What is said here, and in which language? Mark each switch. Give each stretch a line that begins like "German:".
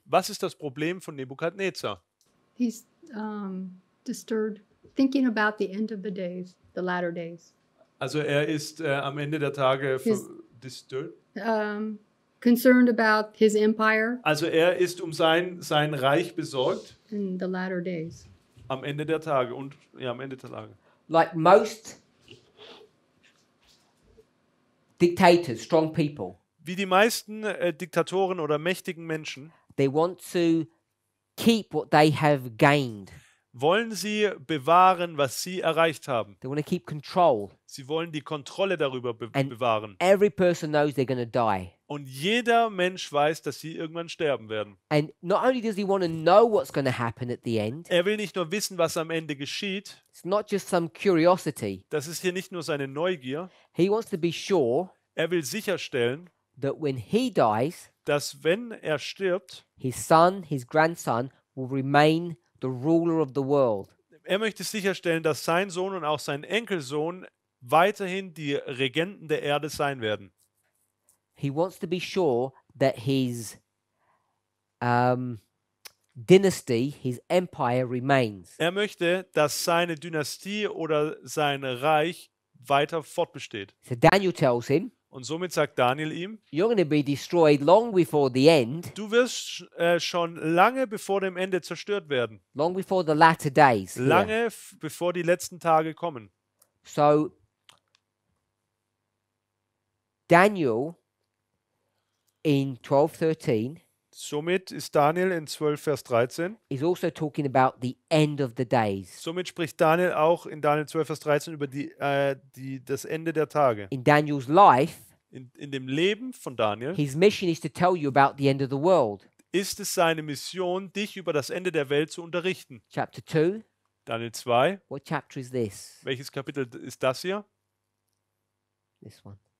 German: Was ist das Problem von Nebukadnezar?
English: He's disturbed, thinking about the end of the days, the latter days.
German: Also er ist am Ende der Tage disturbed.
English: Concerned about his empire
German: Also er ist um sein Reich besorgt
English: in the latter days.
German: am Ende der Tage und ja, am Ende der Tage.
English: Like most dictators, strong people,
German: Wie die meisten Diktatoren oder mächtigen Menschen
English: they want to keep what they have gained.
German: wollen sie bewahren, was sie erreicht haben.
English: They want to keep control.
German: Sie wollen die Kontrolle darüber
English: And
German: bewahren.
English: every person knows they're going to die.
German: Und jeder Mensch weiß, dass sie irgendwann sterben werden.
English: And not only does he want to know what's going to happen at the end,
German: Er will nicht nur wissen, was am Ende geschieht.
English: it's not just some curiosity.
German: Das ist hier nicht nur seine Neugier.
English: He wants to be sure
German: Er will sicherstellen,
English: that when he dies,
German: dass wenn er stirbt,
English: his son, his grandson will remain the ruler of the world.
German: er möchte sicherstellen, dass sein Sohn und auch sein Enkelsohn weiterhin die Regenten der Erde sein werden.
English: He wants to be sure that his dynasty, his empire remains.
German: Er möchte, dass seine Dynastie oder sein Reich weiter fortbesteht.
English: So Daniel tells him,
German: Und somit sagt Daniel ihm,
English: you're going to be destroyed long before the end,
German: du wirst schon lange bevor dem Ende zerstört werden.
English: long before the latter days. here.
German: Lange bevor die letzten Tage kommen.
English: So Daniel in 12:13
German: Somit ist Daniel in 12, Vers 13.
English: is also talking about the end of the days.
German: Somit spricht Daniel auch in Daniel 12, Vers 13 über das Ende der Tage.
English: In Daniel's life,
German: In dem Leben von Daniel
English: his mission is to tell you about the end of the world.
German: ist es seine Mission, dich über das Ende der Welt zu unterrichten.
English: Chapter 2,
German: Daniel 2,
English: what chapter is this?
German: welches Kapitel ist das hier?
English: This one.